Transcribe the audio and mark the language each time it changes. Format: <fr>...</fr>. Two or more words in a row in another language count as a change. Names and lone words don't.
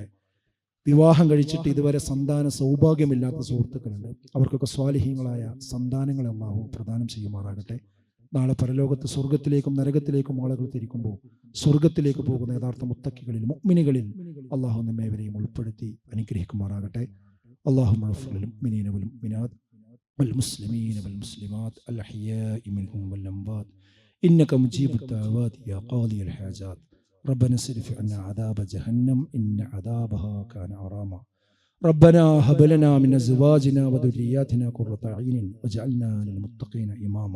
<ml>വിവാഹം കഴിച്ചിട്ട് ഇതുവരെ സന്താന സൗഭാഗ്യമില്ലാത്ത സുഹൃത്തുക്കളുണ്ട്. അവർക്കൊക്കെ സ്വാലിഹീങ്ങളായ സന്താനങ്ങളെ അല്ലാഹു പ്രദാനം ചെയ്യുമാറാകട്ടെ. നാളെ പരലോകത്ത് സ്വർഗത്തിലേക്കും നരകത്തിലേക്കും ആളുകൾ തിരിക്കുമ്പോൾ സ്വർഗത്തിലേക്ക് പോകുന്ന യഥാർത്ഥ മുത്തക്കികളിൽ, മുഅ്മിനുകളിൽ അല്ലാഹു നമ്മേവരെയും ഉൾപ്പെടുത്തി അനുഗ്രഹിക്കുമാറാകട്ടെ.</ml> <ar>اللهم اغفر للمؤمنين والمؤمنات والمسلمين والمسلمات الأحياء منهم والأموات إنك مجيب الدعوات يا قاضي الحاجات. ربنا اصرف عنا عذاب جهنم إن عذابها كان غراما. ربنا هب لنا من أزواجنا وذرياتنا قرة أعين واجعلنا للمتقين إماما.</ar>